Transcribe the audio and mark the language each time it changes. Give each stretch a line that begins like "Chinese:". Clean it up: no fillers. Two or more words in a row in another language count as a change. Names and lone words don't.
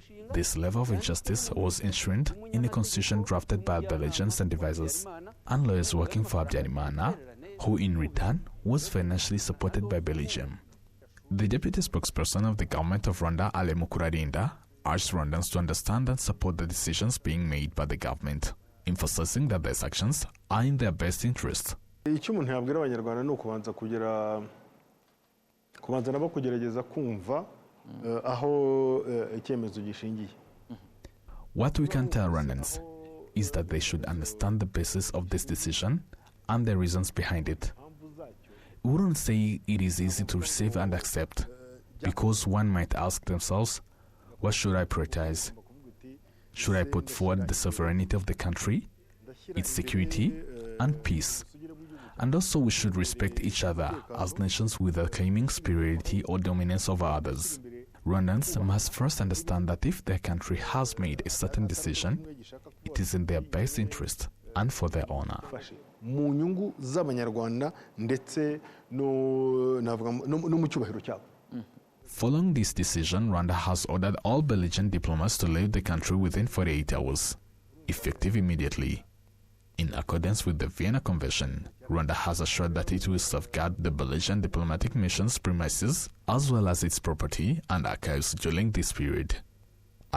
English: This level of injustice was enshrined in a constitution drafted by Belgians and advisors and lawyers working for Habyarimana, who in return was financially supported by Belgium. The deputy spokesperson of the government of Rwanda, Mukurarinda, urged Rwandans to understand and support the decisions being made by the government, emphasizing that these actions are in their best interest.
Kinyarwanda: Icyo umuntu yabwira abanyarwanda ni ukubanza nabo kugerageza kumva aho icyemezo gishingiye.
English: What we can tell Rwandans is that they should understand the basis of this decision and the reasons behind it. We wouldn't say it is easy to receive and accept, because one might ask themselves, what should I prioritize? Should I put forward the sovereignty of the country, its security, and peace? And also we should respect each other as nations without claiming superiority or dominance over others. Rwandans must first understand that if their country has made a certain decision, it is in their best interest and for their honor.
Kinyarwanda: Mu nyungu z'Abanyarwanda ndetse no mu cyubahiro cyabo.
English: Following this decision, Rwanda has ordered all Belgian diplomats to leave the country within 48 hours, effective immediately. In accordance with the Vienna Convention, Rwanda has assured that it will safeguard the Belgian diplomatic mission's premises as well as its property and archives during this period.